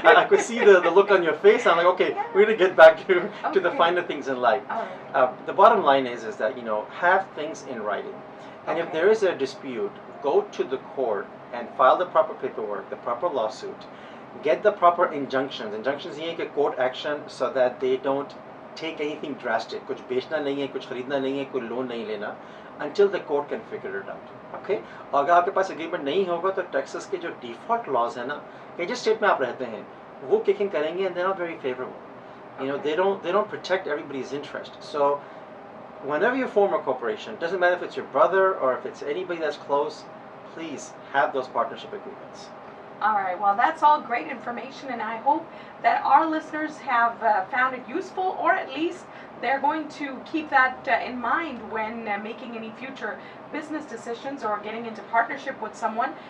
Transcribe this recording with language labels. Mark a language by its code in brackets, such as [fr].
[en] I could see the look on your face. I'm like, okay, we're going to get back to the finer things in life. The bottom line is that, have things in writing. And if there is a dispute, go to the court and file the proper paperwork, the proper lawsuit. Get the proper injunctions. Injunctions [hi] ये है कि [en] court action so that they don't take anything drastic. [hi] कुछ बेचना नहीं है, कुछ खरीदना नहीं है, कोई लोन नहीं लेना. [en] Until the court can figure it out. Okay? [hi] और अगर आपके पास agreement नहीं होगा तो Texas के जो default laws है ना, कि जिस state में आप रहते हैं, वो kicking करेंगे [en] and they're not very favorable. They don't protect everybody's interest. So whenever you form a corporation, doesn't matter if it's your brother or if it's anybody that's close, please have those partnership agreements. All right, well, that's all great information, and I hope that our listeners have found it useful, or at least they're going to keep that in mind when making any future business decisions or getting into partnership with someone.